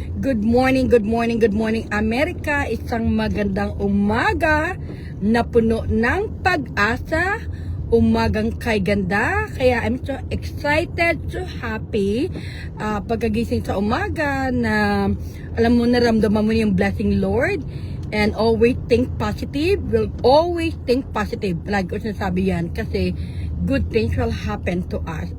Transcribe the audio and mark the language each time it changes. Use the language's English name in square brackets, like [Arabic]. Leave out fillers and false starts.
[English] Good morning, good morning, good morning America. [Filipino] Isang magandang umaga na puno ng pag-asa. Umagang kay ganda. Kaya [English] I'm so excited, so happy. [Filipino] Pagkagising sa umaga na alam mo, naramdaman mo yung blessing Lord. [English] And always think positive. Will always think positive. [Filipino] Lagi ko sinasabi yan kasi [English] good things will happen to us.